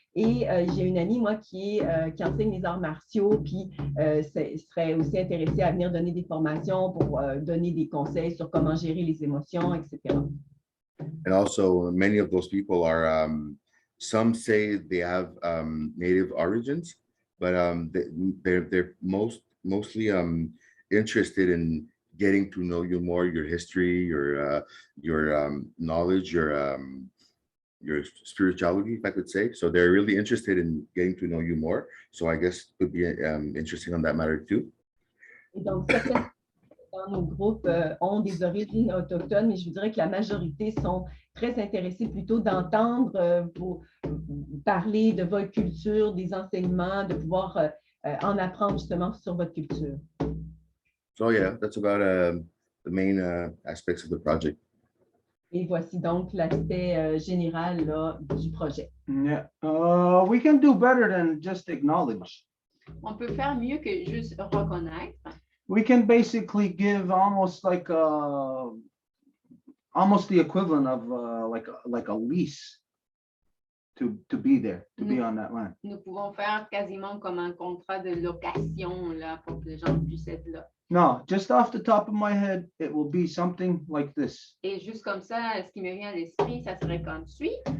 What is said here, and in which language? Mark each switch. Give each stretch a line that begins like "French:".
French: Et j'ai une amie, moi, qui enseigne les arts martiaux, puis serait aussi intéressée à venir donner des formations pour donner des conseils sur comment gérer les émotions, etc.
English: And also, many of those people are, some say they have native origins, but they're mostly interested in getting to know you more, your history, your knowledge, your spirituality, if I could say. So they're really interested in getting to know you more. So I guess it would be interesting on that matter too.
French: Et donc, certains dans nos groupes ont des origines autochtones, mais je vous dirais que la majorité sont très intéressés plutôt d'entendre vous parler de votre culture, des enseignements, de pouvoir en apprendre justement sur votre culture.
English: So yeah, that's about the main aspects of the project.
French: Et voici donc l'aspect général là, du projet.
English: Yeah, we can do better than just acknowledge.
French: On peut faire mieux que juste reconnaître.
English: We can basically give almost like almost the equivalent of like a lease to be there, to be on that land.
French: Nous pouvons faire quasiment comme un contrat de location là, pour que les gens puissent être là.
English: No, just off the top of my head, it will be something like this.
French: Et juste comme ça, ce qui me vient à l'esprit, ça serait comme suit.